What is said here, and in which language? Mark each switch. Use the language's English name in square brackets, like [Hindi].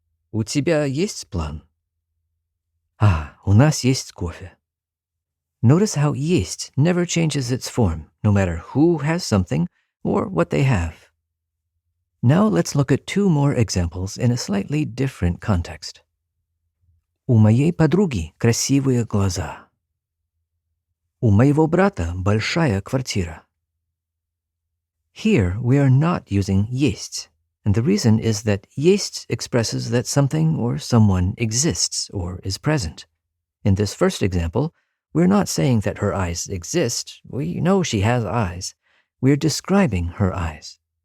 [Russian] У тебя есть план? У нас есть кофе. [English] Notice how есть never changes its form, no matter who has something or what they have. Now let's look at two more examples in a slightly different context. [Russian] У моей подруги красивые глаза. У моего брата большая квартира. [English] Here we are not using есть, and the reason is that есть expresses that something or someone exists or is present. In this first example, we're not saying that her eyes exist. We know she has eyes. We're describing her eyes.